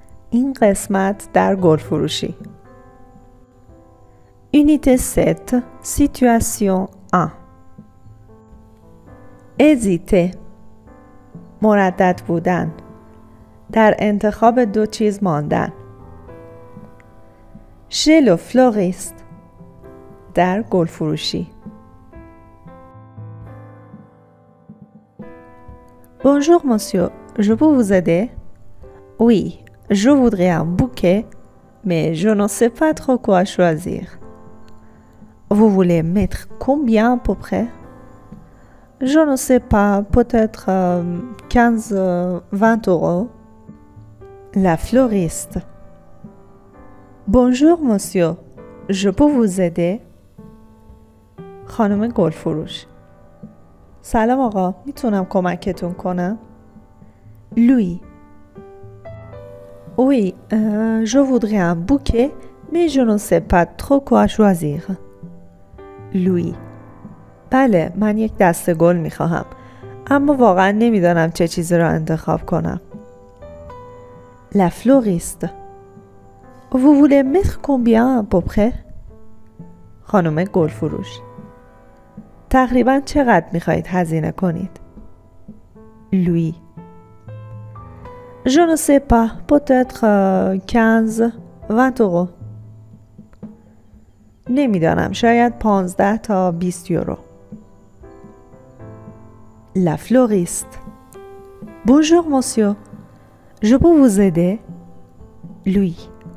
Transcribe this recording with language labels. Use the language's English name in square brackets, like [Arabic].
[Persian] این قسمت در گل فروشی. [French] Unité 7 Situation 1 Hésiter [Persian] مردد بودن، در انتخاب دو چیز ماندن. [French] Chez le fleuriste [Persian] در گل فروشی. [French] Bonjour monsieur, je peux vous aider? Oui, je voudrais un bouquet, mais je ne sais pas trop quoi choisir. Vous voulez mettre combien à peu près? Je ne sais pas, peut-être 15-20 euros. La fleuriste. Bonjour monsieur, je peux vous aider? [Persian] خانم گل فروش. سلام آقا، میتونم کمکتون کنم؟ [French] Lui. Oui, je voudrais un bouquet, mais je ne sais pas trop quoi choisir. Lui. [Persian] بله، من یک دسته گل میخواهم، اما واقعا نمیدانم چه چیزی را انتخاب کنم. [French] La fleuriste. Vous voulez mettre combien à peu près? [Persian] خانم گل فروش. تقریبا چقدر میخواهید هزینه کنید؟ [French] Lui. Je ne sais pas, peut-être 15-20 euros. [Persian] نمیدانم، شاید 15 تا 20 یورو. [French] La fleuriste. Bonjour monsieur, je peux vous aider? Lui.